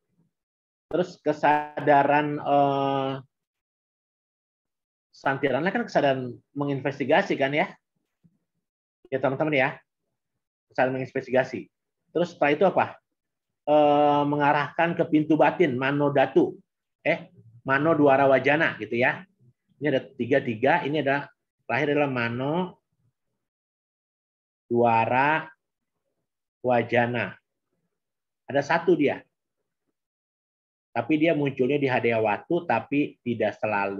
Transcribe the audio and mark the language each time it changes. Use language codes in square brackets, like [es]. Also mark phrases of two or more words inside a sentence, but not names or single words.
[id] Ya. Terus kesadaran Santirana kan kesadaran menginvestigasi kan ya? Ya teman-teman ya. Kesadaran menginvestigasi. Terus setelah itu apa? Mengarahkan ke pintu batin, [pi] mano datu. Mano duara wajana gitu ya. [id] Ini ada tiga, ini ada terakhir adalah [pi] mano duara wajana. [id] Ada satu dia. Tapi dia munculnya di Hadayawatu, tapi tidak selalu.